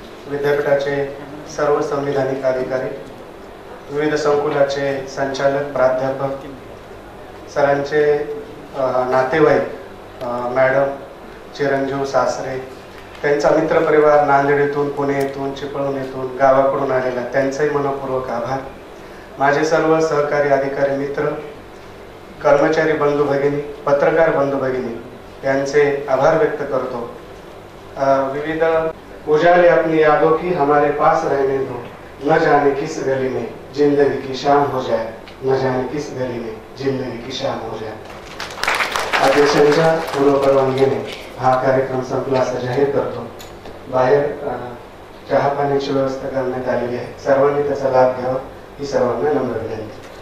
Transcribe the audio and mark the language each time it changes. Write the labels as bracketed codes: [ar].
[mr] विद्यापीठाचे सर्व संविधानिक अधिकारी, विविध संकुलाचे संचालक, प्राध्यापक, सरांचे नातेवाईक, मॅडम चिरंजीव सासरे, त्यांचा मित्रपरिवार नांदेडीतून, पुणेतून, चिपळूणीतून, गावाकडून आलेला त्यांचाही मनपूर्वक आभार. माझे सर्व सहकारी अधिकारी मित्र, कर्मचारी बंधू भगिनी, पत्रकार बंधू भगिनी यांचे आभार व्यक्त करतो. [hi] विविध उजाले अपनी यादों की हमारे पास रहने दो, न जाने किस गली में जिंदगी की शाम हो जाए, न जाने किस गली में जिंदगी की शाम हो जाए. [mr] अध्यक्षांच्या पूर्व परवानगीने हा कार्यक्रम संपला असं जाहीर करतो. बाहेर चहा पाण्याची व्यवस्था करण्यात आलेली आहे, सर्वांनी त्याचा लाभ घ्यावा ही सर्वांना नम्र विनंती.